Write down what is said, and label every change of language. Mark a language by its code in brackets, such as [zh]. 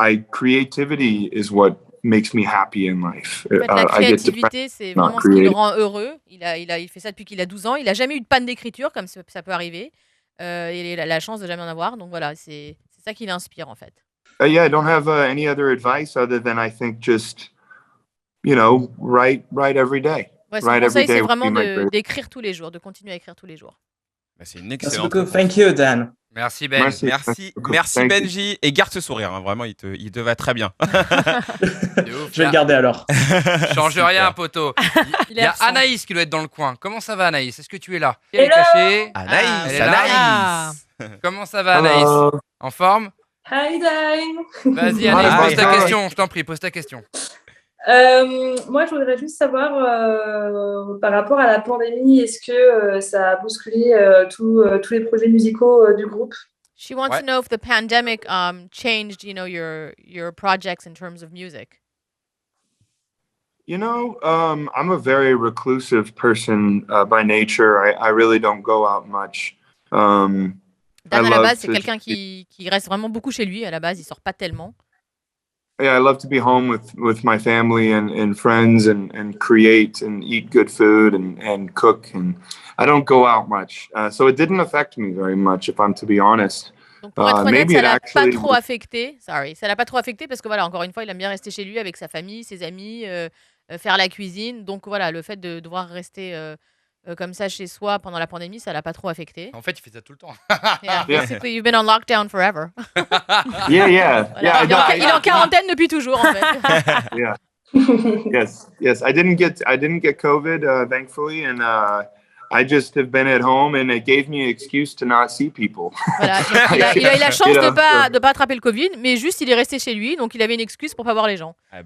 [en] Creativity is what makes me happy in life. [fr] En fait, la créativité, c'est vraiment ce qui le rend heureux. Il fait ça depuis qu'il a 12 ans. Il n'a jamais eu de panne d'écriture, comme ça peut arriver. Il a la chance de jamais en avoir. Donc voilà, c'est ça qui l'inspire en fait. [en] I don't have any other advice other than I think just, write every day. [fr] Ouais, son conseil, c'est vraiment d'écrire tous les jours, de continuer à écrire tous les jours. Bah, c'est une excellente réponse. [en] Thank you, Dan. [fr] Merci Ben. Merci Benji. Et garde ce sourire, vraiment, il te va très bien. Je vais le garder alors. Change rien, poteau. Il y a Anaïs qui doit être dans le coin. Comment ça va, Anaïs? Est-ce que tu es là? Elle est cachée. Anaïs. Comment ça va, Anaïs? En forme? [en] Hi, Dan. [fr] Vas-y, Anaïs, pose ta question. Je t'en prie, pose ta question. Moi, je voudrais juste savoir, par rapport à la pandémie, est-ce que ça a bousculé tous les projets musicaux du groupe? [en] She wants to know if the pandemic changed, your projects in terms of music. I'm a very reclusive person by nature. I really don't go out much. [fr] Dan, à la base, c'est quelqu'un qui reste vraiment beaucoup chez lui. À la base, il sort pas tellement. [en] Yeah, I love to be home with my family and friends and create and eat good food and cook, and I don't go out much. So it didn't affect me very much, if I'm to be honest. [fr] Donc pour être honnête, ça l'a pas trop affecté. Ça l'a pas trop affecté parce que voilà, encore une fois, il aime bien rester chez lui avec sa famille, ses amis, faire la cuisine. Donc voilà, le fait de devoir rester comme ça chez soi pendant la pandémie, ça l'a pas trop affecté. En fait, il fait ça tout le temps. [en] Basically, you've been on lockdown forever. Yeah. [fr] Il est en quarantaine depuis toujours, en fait. [en] Yeah. Yes. I didn't get COVID, thankfully, and I just have been at home, and it gave me an excuse to not see people. [fr] Voilà. Il a eu la chance de pas attraper le Covid, mais juste il est resté chez lui, donc il avait une excuse pour pas voir les gens.